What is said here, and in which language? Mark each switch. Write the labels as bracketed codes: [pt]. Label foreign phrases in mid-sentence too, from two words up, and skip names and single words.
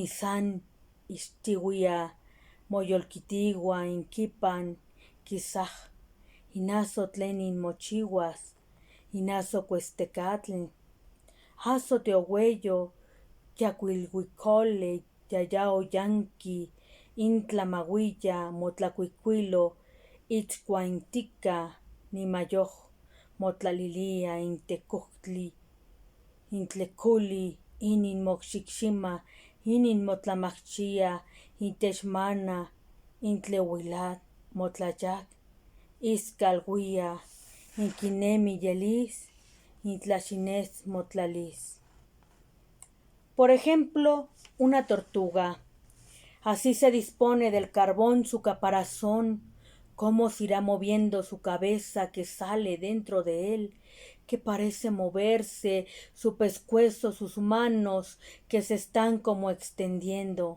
[nah] San, Ixtihuia, Moyolquitigua, Inquipan, Quizaj, Inazo tlenin mochihuas, Inazo cuestecatl, Azo teohueyo, Yacuilhuicole, Yayao yanqui, Intlamahuilla, Motlacuicuilo, Itzcuaintica, Nimayoj, Motlalilia, Intecuhtli, Intleculi, Inin moxixima, Inin motlamachia, Intechmana, Intlehuilat, Motlayac, Iscalhuia, Inquinemi yelis, Intlaxinez motlalis. [es] Por ejemplo, una tortuga. Así se dispone del carbón su caparazón, cómo se irá moviendo su cabeza que sale dentro de él, que parece moverse, su pescuezo, sus manos, que se están como extendiendo.